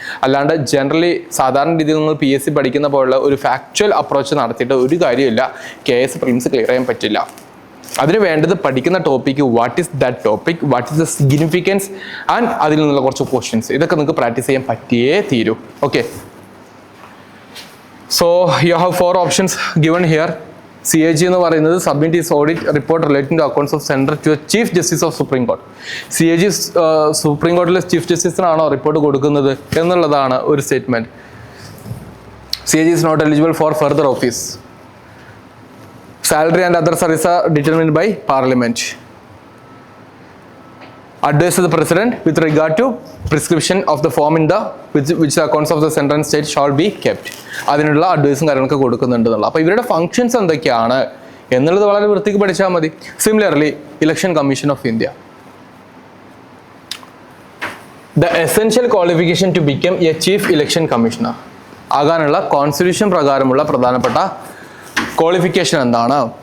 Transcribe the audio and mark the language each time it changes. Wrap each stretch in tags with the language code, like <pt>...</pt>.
<ml>അല്ലാണ്ട് ജനറലി സാധാരണ രീതിയിൽ നിങ്ങൾ PSC പഠിക്കുന്ന പോലുള്ള ഒരു ഫാക്ച്വൽ അപ്രോച്ച് നടത്തിയിട്ട് ഒരു കാര്യമില്ല. KS പ്രിലിംസ് ക്ലിയർ ചെയ്യാൻ പറ്റില്ല. അതിന് വേണ്ടത് പഠിക്കുന്ന topic,</ml> <en>what is that topic, what is the significance</en> <ml>and അതിൽ നിന്നുള്ള കുറച്ച് ക്വസ്റ്റ്യൻസ്, ഇതൊക്കെ നിങ്ങൾക്ക് പ്രാക്ടീസ് ചെയ്യാൻ പറ്റിയേ തീരൂ. Okay.</ml> <en>So you have 4 options given here. CAG</en> <ml>എന്ന് പറയുന്നത്</ml> <en>submit its audit report relating to accounts of center to the Chief Justice of Supreme Court.</en> <ml>CAG supreme കോടതിയിലെ ചീഫ് ജസ്റ്റിസിനാണോ റിപ്പോർട്ട് കൊടുക്കുന്നത് എന്നുള്ളതാണ് ഒരു statement.</ml> <en>CAG is not eligible for further office. Salary and other services are determined by Parliament. Advice to the President with regard to prescription of the form in the which the accounts of the center and state shall be kept.</en> <ml>അതിനുള്ള അഡ്വൈസും കാര്യങ്ങളൊക്കെ കൊടുക്കുന്നുണ്ടെന്നുള്ള. അപ്പോൾ ഇവരുടെ functions എന്തൊക്കെയാണ് എന്നുള്ളത് വളരെ വൃത്തിക്ക് പഠിച്ചാൽ മതി.</ml> <en>similarly election commission of India, the essential qualification to become a chief election commissioner</en> <ml>ആകാനുള്ള കോൺസ്റ്റിറ്റ്യൂഷൻ പ്രകാരമുള്ള പ്രധാനപ്പെട്ട ക്വാളിഫിക്കേഷൻ എന്താണ്?</ml>